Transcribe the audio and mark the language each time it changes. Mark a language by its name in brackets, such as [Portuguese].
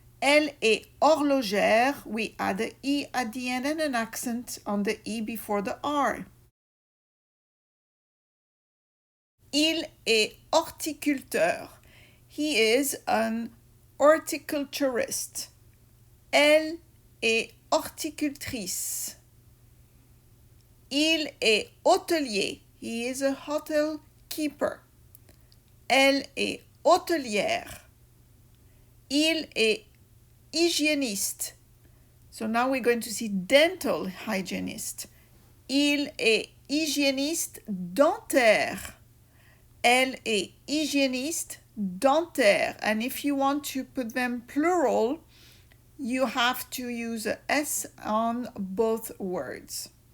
[French] Elle est horlogère. [English] We add a E at the end and an accent on the E before the R. [French] Il est horticulteur. [English] He is an horticulturist. [French] Elle est horticultrice. Il est hôtelier. [English] He is a hotel keeper. [French] Elle est hôtelière. Il est hygiéniste. [English] So now we're going to see dental hygienist. [French] Il est hygiéniste dentaire. Elle est hygiéniste dentaire. [English] And if you want to put them plural, you have to use a S on both words.